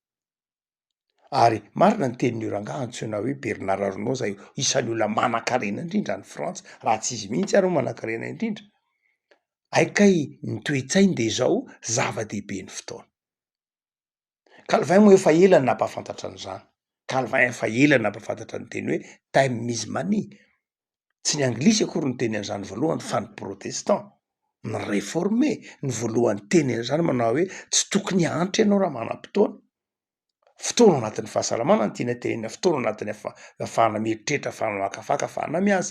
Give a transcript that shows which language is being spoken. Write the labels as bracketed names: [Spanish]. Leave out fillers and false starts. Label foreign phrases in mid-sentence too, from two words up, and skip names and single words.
[Malagasy] Ary marina ny tenin'io rangaha antsoina hoe Bernard Arnault, zay isan'ny olona manan-karena indrindra any Frantsa, raha tsy izy mihitsy ary manan-karena indrindra. Aikay ny toe-tsainy de zao zava-dehibe ny fotoana. Calvin moa efa ela nampahafantatra an'izany. Calvin efa ela nampahafantatra ny teny hoe [English] time is money. [Malagasy] Tsy ny anglisy akory ny teny an'izany voalohany fa ny protestant, ny réformé ny voalohany teny an'izany manao hoe tsy tokony antitra ianao raha manam-potoana. Fotoana anatin'ny fahasalamana ny tiana tenena, fotoana anatin'ny ahafahana mieritreritra, ahafahana makafaka, ahafahana miasa.